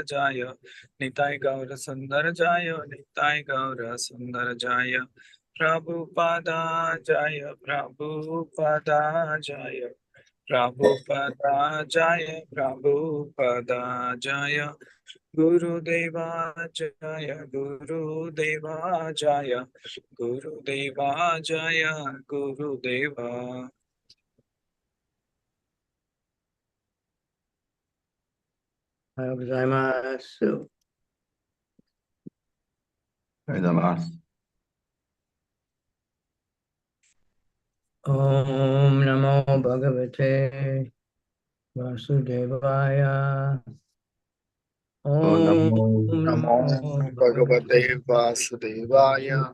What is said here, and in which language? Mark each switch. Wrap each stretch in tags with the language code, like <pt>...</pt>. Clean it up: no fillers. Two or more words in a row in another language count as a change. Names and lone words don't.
<sa>जय निताइ गौर सुन्दर, जय निताइ गौर सुन्दर, जय प्रभुपाद जय, प्रभुपाद जय, प्रभुपाद जय, प्रभुपाद जय, गुरु देव जय, गुरु देव जय, गुरु देव जय, गुरु देव.</sa> <ja>おはようございます。おはようございます。</ja> <sa>ॐ नमो भगवते वासुदेवाय. Om Namo Namo भगवते वासुदेवाय.</sa>